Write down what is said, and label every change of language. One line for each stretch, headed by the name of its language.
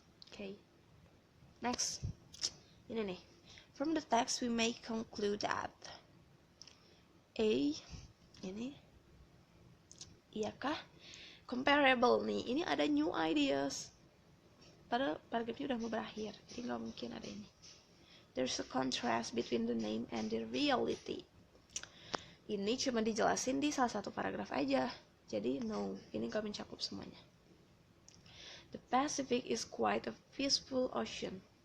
English: Okay. Next.
Indonesian: Ini nih.
English: From the text we may conclude that A,
Indonesian: ini iyakah comparable nih, ini ada new ideas padahal paragrafnya udah mau berakhir, jadi nggak mungkin ada ini.
English: There's a contrast between the name and the reality.
Indonesian: Ini cuma dijelasin di salah satu paragraf aja, jadi no, ini nggak mencakup semuanya.
English: The Pacific is quite a peaceful ocean.